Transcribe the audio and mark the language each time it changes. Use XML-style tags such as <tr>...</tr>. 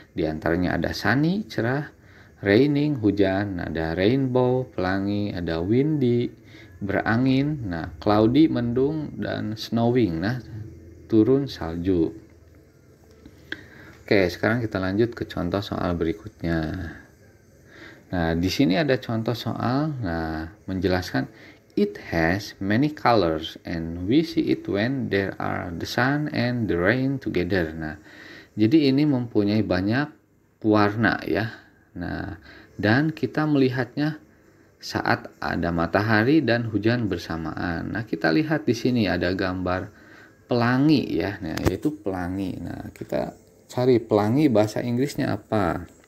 <id>Di antaranya ada sunny, cerah, raining, hujan, ada rainbow, pelangi, ada windy, berangin, nah cloudy, mendung, dan snowing, nah turun salju. Oke, sekarang kita lanjut ke contoh soal berikutnya.</id> <en>Nah, di sini ada contoh soal, nah menjelaskan it has many colors and we see it when there are the sun and the rain together.</en> <id>Nah, jadi ini mempunyai banyak warna ya. Nah, dan kita melihatnya saat ada matahari dan hujan bersamaan. Nah, kita lihat di sini ada gambar pelangi ya. Nah, yaitu pelangi. Nah, kita cari pelangi bahasa Inggrisnya apa.</id>